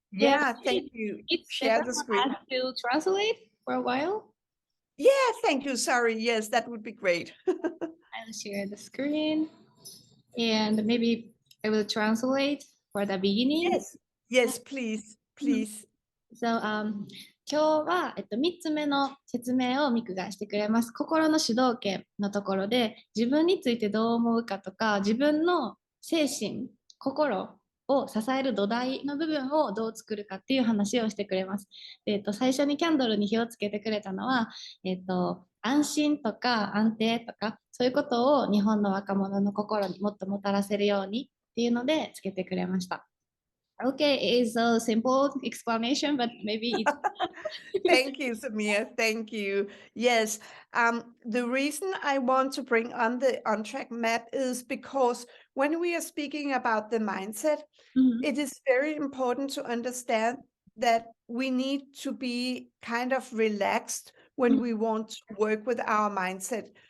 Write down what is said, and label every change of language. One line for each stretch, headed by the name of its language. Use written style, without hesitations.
English: Yeah, thank you. It's Share better the screen. for us to translate for a while. Yeah, thank you. Sorry. Yes, that would be great. I'll share the screen and maybe I will translate for the beginning. Yes, please.
Japanese: So, 今日は、3つ目の説明をミクがしてくれます。心の主導権のところで自分についてどう思うかとか自分の精神、心を支える土台の部分をどう作るかっていう話をしてくれます。最初にキャンドルに火をつけてくれたのは、安心とか安定とかそういうことを日本の若者の心にもっともたらせるようにっていうのでつけてくれました。
English: Okay, it's a simple explanation, but maybe it's... Thank you, Sumire. Thank you. Yes, the reason I want to bring on the on-track map is because when we are speaking about the mindset, it is very important to understand that we need to be kind of relaxed when we want to work with our mindset.